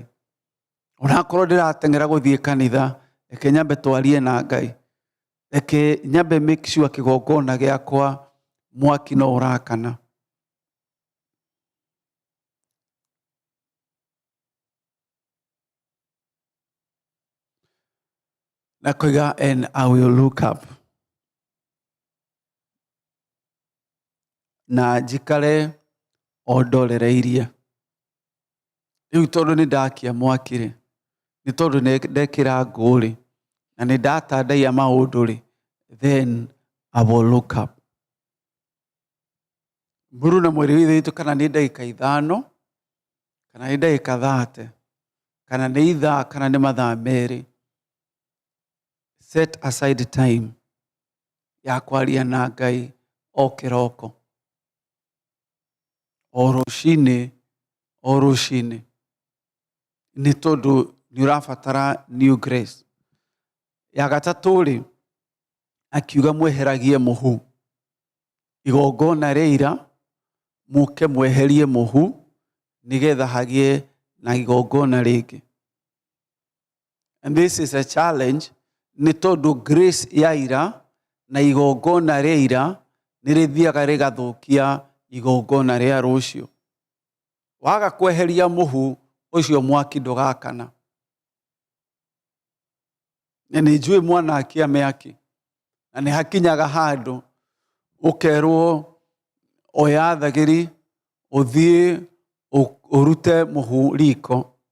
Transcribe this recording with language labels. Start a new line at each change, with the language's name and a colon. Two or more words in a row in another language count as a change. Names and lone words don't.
Kikuyu: Onakorwo ndĩrateng'era gũthiĩ kanitha, reke nyambe twarie na Ngai. Reke nyambe
English: make sure
Kikuyu: kĩgongona gĩakwa mwaki no ũrakana. Na koiga
English: and I will look up.
Kikuyu: Na njikare o ndorereirie. Rĩu tondũ nĩ ndakia mwaki rĩ, nĩ tondũ ndekĩra ngũ rĩ, na nĩ ndatandaiya maũndũ rĩ,
English: then I will look up.
Kikuyu: Mburu na mwĩrĩ witũ kana nĩ ndagĩka 5 kana nĩ ndagĩka 30 kana nĩ ithaa kana nĩ mathaa merĩ.
English: Set aside time
Kikuyu: ya kwaria na Ngai o kĩroko. O rũcinĩ nĩ tondũ nĩ ũrabatara
English: new grace.
Kikuyu: Ya gatatũ rĩ, akiuga mweheragie mũhu. Igongona rĩa ira mũke mweherie mũhu nĩgetha hagĩe na igongona rĩngĩ.
English: And this is a challenge
Kikuyu: nĩ tondũ grace ya ira na igongona rĩa ira nĩ rĩthiaga rĩgathũkia igongona rĩa rũciũ. Waga kweheria mũhu ũcio mwaki ndũgakana. Na nĩ njũĩ mwana akĩamĩaki na nĩ hakinyaga handũ ũkerwo oya thagĩri ũthiĩ ũrute mũhu riko.